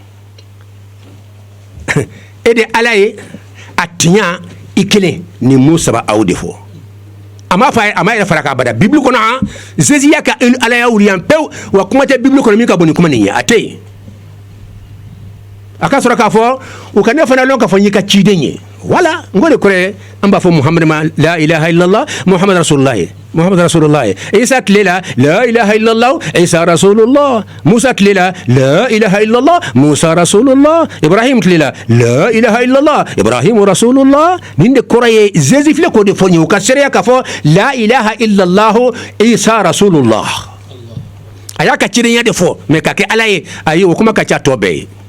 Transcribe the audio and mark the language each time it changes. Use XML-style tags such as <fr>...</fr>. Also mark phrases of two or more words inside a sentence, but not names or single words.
<bm>e de ala ye a tiɲa i kelen ni mu saba aw de fɔ a ma yɛrɛ fara k'a bada bibili kɔnɔ han Jésus y'a ka alaya wuli yan pewu wa kuma tɛ bibili kɔnɔ min ka bon ni kuma nin ye a tɛ yen a ka sɔrɔ k'a fɔ u ka ne fana lɔn k'a fɔ n y'i ka ciden ye wala n ko de kɔrɔ an b'a fɔ Muhamadu ma</bm> <ar>لا إله إلا الله محمد رسول الله</ar> <bm>Isa tile la</bm> <ar>لا إله إلا الله عيسى رسول الله</ar> <bm>Musa tile la</bm> <ar>لا إله إلا الله موسى رسول الله</ar> <bm>Ibrahim tile la</bm> <ar>لا إله إلا الله إبراهيم رسول الله</ar> <bm>nin de kɔrɔ ye Jésus filɛ k'o de fɔ n ye u ka seereya k'a fɔ</bm> <ar>لا إله إلا الله عيسى رسول الله</ar> <bm>a y'a ka cidenya de fɔ mais ka kɛ ala ye ayi o kuma ka ca tɔ bɛɛ ye</bm>